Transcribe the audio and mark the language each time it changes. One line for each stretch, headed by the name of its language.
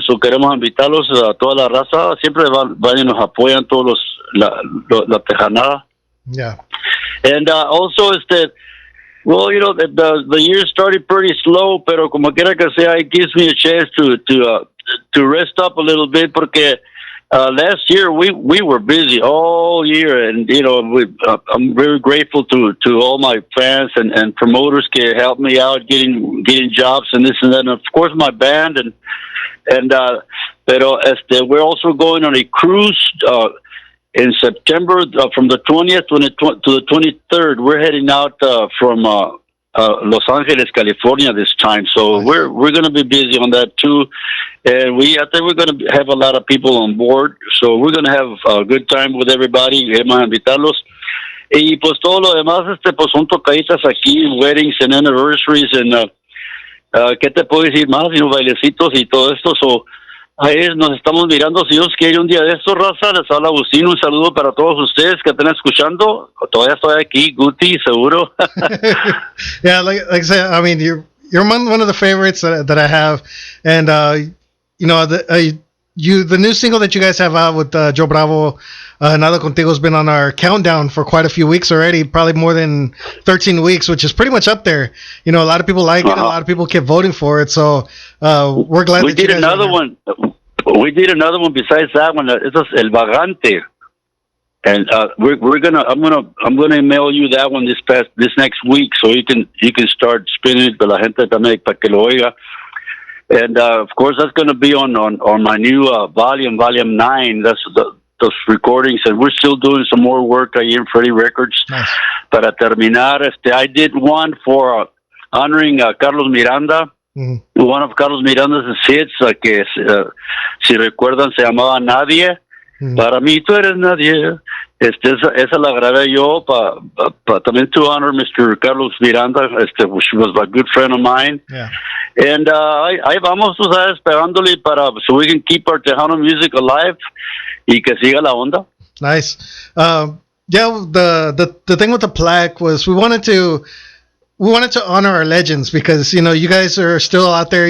Spanish: So queremos invitarlos a toda la raza. Siempre van y nos apoyan todos la tejanada.
English: Yeah. And also well, the year started pretty slow,
Spanish: pero como quiera que sea,
English: it gives me a chance to rest up a little bit porque last year we were busy all year, and I'm very grateful to all my fans and promoters que helped me out getting jobs and this and that, and of course my band pero we're also going on a cruise in September from the 20th to the 23rd. We're heading out from Los Angeles, California this time. So we're going to be busy on that too. And I think we're going to have a lot of people on board. So we're going to have a good time with everybody.
Spanish: Vamos a invitarlos. Y pues todo lo demás, pues son tocaditas aquí,
English: weddings and anniversaries and
Spanish: ¿qué te puedo decir más? Y bailecitos y todo esto.
English: So,
Spanish: ahí nos estamos mirando, si Dios quiere, un día de estos, raza. Les habla Agustín, un saludo para todos ustedes que están escuchando. Todavía estoy aquí, Guti, seguro.
English: Yeah, like I said, I mean, you're one of the favorites that I have, and the new single that you guys have out with Joe Bravo, Nada Contigo, has been on our countdown for quite a few weeks already, probably more than 13 weeks, which is pretty much up there. A lot of people like it, a lot of people kept voting for it, so we're glad we did another one. We did another one besides that one. It's El Vagante, and I'm gonna email you that one this next week, so you can start spinning it. But
Spanish: la gente también para que lo oiga.
English: And of course, that's going to be on my new volume 9. That's those recordings, and we're still doing some more work here in Freddie Records. Nice.
Spanish: Para terminar,
English: I did one for honoring Carlos Miranda. Mm-hmm. One of Carlos Miranda's hits,
Spanish: que si recuerdan se llamaba Nadie.
English: Mm-hmm.
Spanish: Para mí tú eres nadie. Esa la grabé yo también
English: to honor Mr. Carlos Miranda, which was a good friend of mine. Yeah. And
Spanish: ahí vamos, tú sabes, pegándole
English: so we can keep our Tejano music alive
Spanish: y que siga la onda.
English: Nice. Yeah, the thing with the plaque was we wanted to honor our legends because you guys are still out there.